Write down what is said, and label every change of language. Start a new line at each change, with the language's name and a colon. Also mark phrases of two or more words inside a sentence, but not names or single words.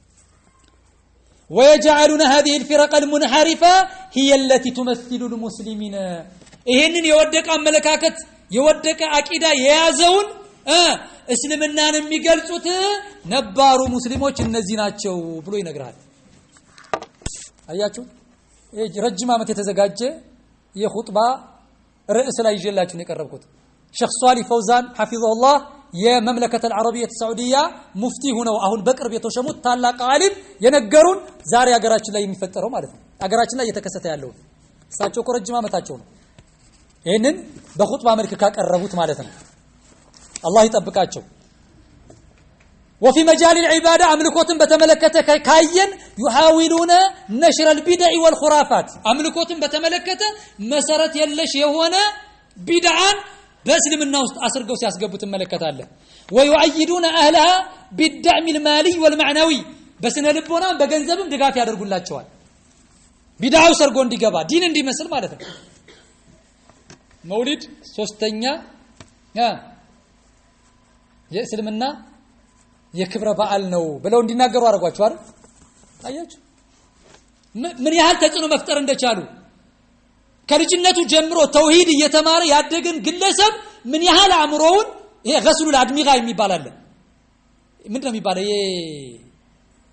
Arabic: ويجعلون هذه الفرق المنحرفة هي التي تمثل المسلمين
Amharic: ይሄንን የወደቀ አመለካከት የወደቀ አቂዳ የያዘውን እስልምናን የሚገልጹት ነባሩ ሙስሊሞች እነዚህ ናቸው ብሎ ይነግራል አያችሁ ይሄ ረጅም ዓመት የተዘጋጀ የኹጥባ ርዕስ ላይ ይዤላችሁ ነው የቀረብኩት ሼክ ሷሊህ ፈውዛን حفظه የመምለከተ العربية السعودية ሙፍቲ ሆነው አሁን በቅርብ የተሸሙት ታላቅ ዓሊም የነገሩን ዛሬ ሀገራችን ላይ የሚፈጠረው ማለት ነው ሀገራችን ላይ እየተከሰተ ያለው እሳቸው እኮ ረጅም ዓመታቸው ነው ይሄንን በኹጥባ መልክ ካቀረቡት ማለት ነው አላህ ይጠብቃቸው
Arabic: وفي مجال العباده
Amharic: አምልኮትን በተመለከተ ካየን
Arabic: يحاولون نشر البدع والخرافات
Amharic: አምልኮትን በተመለከተ መሰረት የለሽ የሆነ ቢድዓን በእስልምና ውስጥ አስርገው ሲያስገቡት እንመለከታለን
Arabic: ويؤيدون اهلها بالدعم المالي والمعنوي
Amharic: በስነ ልቦና በገንዘብም ድጋፍ ያደርጉላቸዋል ቢድዓው ሰርጎ እንዲገባ ዲን እንዲመስል ማለት ነው መውሊድ ሶስተኛ የእስልምና የክብረ በዓል ነው ብለው እንዲናገሩ አድርጓቸው አይደል አያችሁ ምን ያህል ተጽዕኖ መፍጠር እንደቻሉ ከልጅነቱ ጀምሮ ተውሂድ እየተማረ ያደገን ግለሰብ ምን ያህል አምሮውን ይሄ ገስሉ አድሚጋ የሚባል አለ ምንድነው የሚባለው